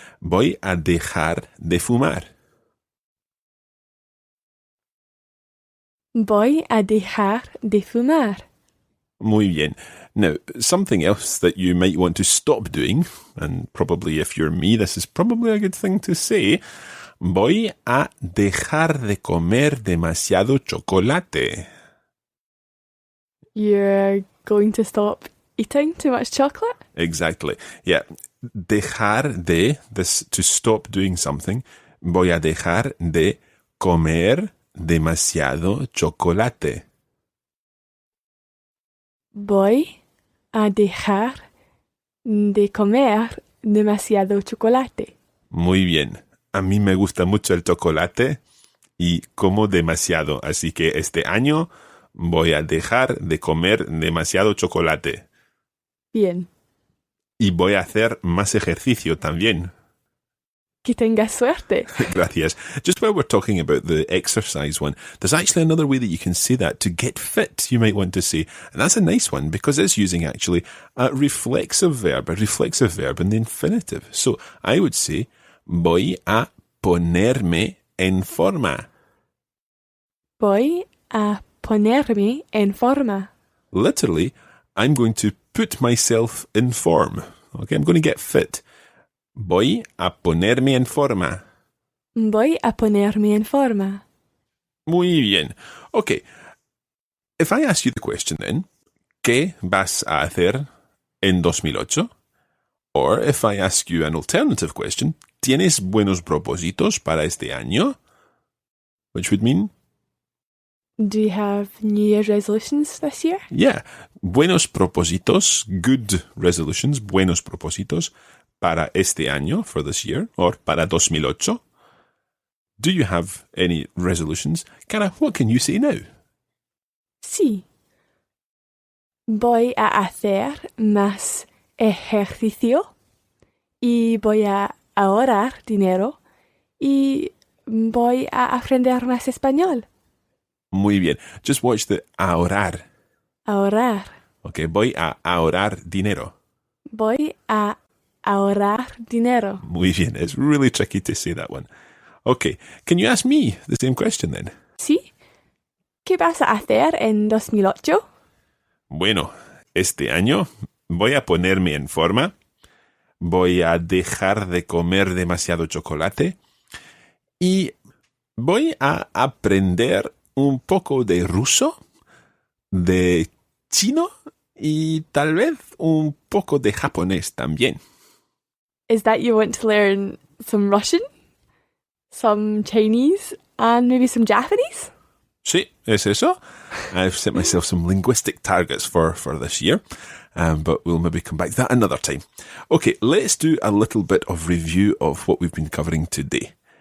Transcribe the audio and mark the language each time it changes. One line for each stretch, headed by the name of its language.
Spanish: Voy a dejar de fumar. Voy a dejar de fumar. Muy bien.
English: Now, something else that you might want to stop doing, and probably if you're me, this is probably a good thing to say.
Spanish: Voy a dejar de comer demasiado chocolate.
English: You're going to stop eating too much chocolate? Exactly. Yeah.
Spanish: Dejar de,
English: this, to stop doing something.
Spanish: Voy a dejar de comer demasiado chocolate. Voy a dejar de comer demasiado chocolate. Muy bien. A mí me gusta mucho el chocolate y como demasiado. Así que este año voy a dejar de comer demasiado chocolate. Bien. Y voy a hacer más ejercicio también. Que tengas suerte. Gracias.
English: Just while we're talking about the exercise one, there's actually another way that you can say that. To get fit, you might want to say. And that's a nice one because it's using actually a reflexive verb in the infinitive. So I would say,
Spanish: voy a ponerme en forma. Voy a ponerme en forma.
English: Literally, I'm going to put myself in form. Okay, I'm going to get fit.
Spanish: Voy a ponerme en forma. Voy a ponerme en forma. Muy bien.
English: Okay, if I ask you the question then,
Spanish: ¿qué vas a hacer en 2008?
English: Or if I ask you an alternative question,
Spanish: ¿tienes buenos propósitos para este año?
English: Which would mean? Do you have New Year's resolutions this year? Yeah.
Spanish: Buenos propósitos,
English: good resolutions,
Spanish: buenos propósitos para este año,
English: for this year, or
Spanish: para 2008.
English: Do you have any resolutions? Cara, what can you say now?
Spanish: Sí. Voy a hacer más ejercicio y voy a ahorrar dinero y voy a aprender más español. Muy bien.
English: Just watch the ahorrar.
Spanish: Ahorrar. Okay, voy a ahorrar dinero. Voy a ahorrar dinero. Muy bien.
English: It's really tricky to say that one. Okay, can you ask me the same question then?
Spanish: Sí. ¿Qué vas a hacer en 2008? Bueno, este año voy a ponerme en forma. Voy a dejar de comer demasiado chocolate. Y voy a aprender un poco de ruso, de chino y tal vez un poco de japonés también.
English: Is that you want to learn some Russian, some Chinese, and maybe some Japanese?
Spanish: Sí, es eso.
English: I've set myself some linguistic targets for this year, but we'll maybe come back to that another time. Okay, let's do a little bit of review of what we've been covering today.